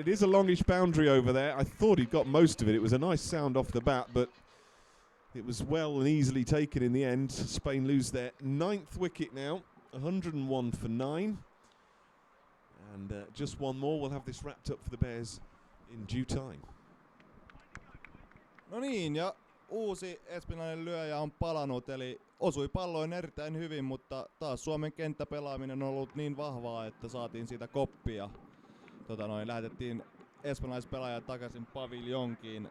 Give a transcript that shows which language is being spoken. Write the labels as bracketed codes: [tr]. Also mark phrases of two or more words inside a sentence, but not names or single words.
[en] It is a longish boundary over there. I thought he'd got most of it. It was a nice sound off the bat, but it was well and easily taken in the end. Spain lose their 9th wicket now. 101 for 9. And just one more. We'll have this wrapped up for the Bears in due time. [fi] No niin, ja uusi espanjalainen lyöjä on palannut, eli osui palloin erittäin hyvin, mutta taas Suomen kenttäpelaaminen on ollut niin vahvaa, että saatiin siitä koppia. Lähetettiin espanjalaispelaajat takaisin paviljonkiin.